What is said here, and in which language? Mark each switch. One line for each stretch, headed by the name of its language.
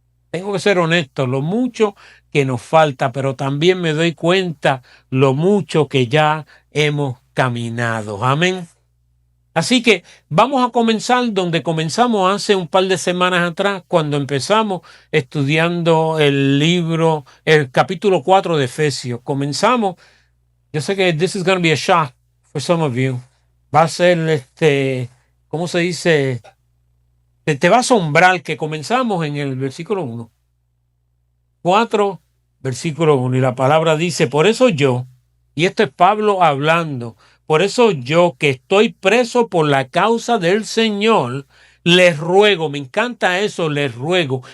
Spanish: Tengo que ser honesto, lo mucho que nos falta, pero también me doy cuenta lo mucho que ya hemos caminado. Amén. Así que vamos a comenzar donde comenzamos hace un par de semanas atrás, cuando empezamos estudiando el capítulo 4 de Efesios. Comenzamos, yo sé que
English: this is going to be a shock for some of you.
Spanish: Va a ser, ¿cómo se dice? Te va a asombrar que comenzamos en el versículo 1. 4, versículo 1. Y la palabra dice: por eso yo, y esto es Pablo hablando, Por eso yo, que estoy preso por la causa del Señor, les ruego, me encanta eso, les ruego.